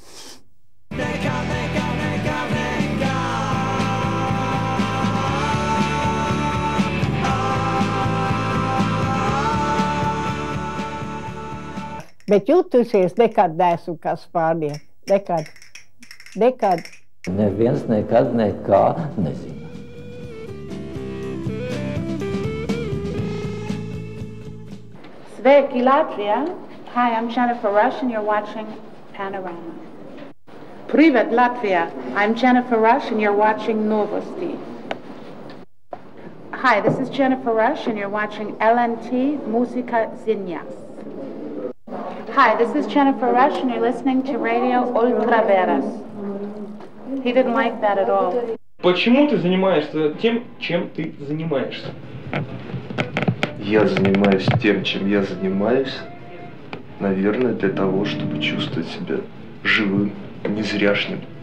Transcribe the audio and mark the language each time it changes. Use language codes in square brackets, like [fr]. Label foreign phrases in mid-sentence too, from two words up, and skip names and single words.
[lv] Bet jūtusies nekad neesmu kā Spānija. Nekad. Nekad. Neviens nekad nekā nezina. Sveiki, Latvia. [en] Hi, I'm Jennifer Rush, and you're watching Panorama. [ru] Privet, Latvia. [en] I'm Jennifer Rush, and you're watching Novosti. Hi, this is Jennifer Rush, and you're watching LNT Musica Zinjas. Hi, this is Jennifer Rush, and you're listening to Radio Ultraveras. He didn't like that at all. [ru] Почему ты занимаешься тем, чем ты занимаешься? Я занимаюсь тем, чем я занимаюсь, наверное, для того, чтобы чувствовать себя живым, незряшным.